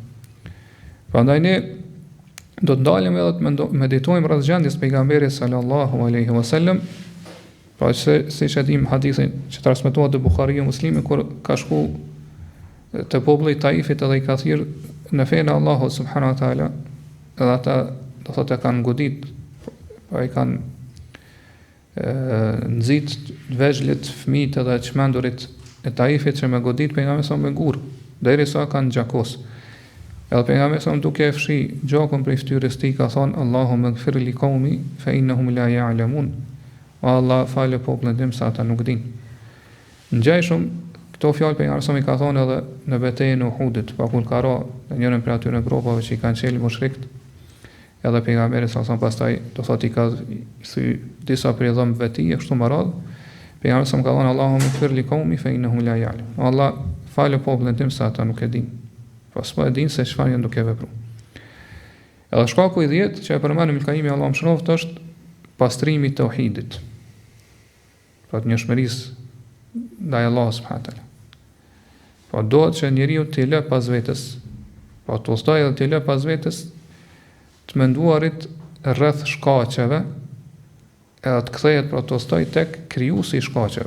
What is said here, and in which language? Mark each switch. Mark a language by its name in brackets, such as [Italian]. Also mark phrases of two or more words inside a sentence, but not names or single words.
[Albanian] Prandaj ne do të dalim edhe të meditojmë rreth gjendjes së pejgamberit [Arabic] صلى الله عليه وسلم, [Albanian] pra siç e dim hadithin që transmetohet te Buhariu Muslimi kur ka shku te populli i Taifit edhe i ka thirrë në fenë e Allahut [Arabic] سبحانه وتعالى, [Albanian] edhe ata do thotë kanë godit, pa i kanë nxit vegjëlit, fëmijët edhe çmendurit e Taifit që me godit pejgamberin sa me gur, derisa kanë gjakos. Edhe pejgamberi sa duke e fshi gjakun prej fytyrës tij ka thonë [Arabic] اللهم اغفر لقومي فإنهم لا يعلمون. [Albanian] O Allah, falë popullin tim sa ata nuk dinë. Ngjajshëm këto fjalë pejgamberi sa i ka thonë edhe në betejën e Uhudit, pa kur ka ra në njërin prej atyre grupave që i kanë qelë mushrikët. Edhe pejgamberi sa pastaj do thotë i ka thy disa prej dhëmbëve të tij kështu më radh. Pejgamberi sa ka thonë [Arabic] اللهم اغفر لقومي فإنهم لا يعلمون. [Albanian] O Allah, falë popullin tim sa ata nuk e dinë. Pas po e dinë se çfarë janë duke vepruar. Edhe shkaku i 10 që e përmendëm në Kaimi Allahu mëshiroft është pastrimi i tauhidit. Pra të njohshmërisë ndaj Allahut [Arabic] سبحانه وتعالى. [Albanian] Po duhet që njeriu të lë pas vetes, po të ustojë edhe të lë pas vetes të menduarit rreth shkaqeve, edhe të kthehet pra të ustojë tek krijuesi i shkaqeve.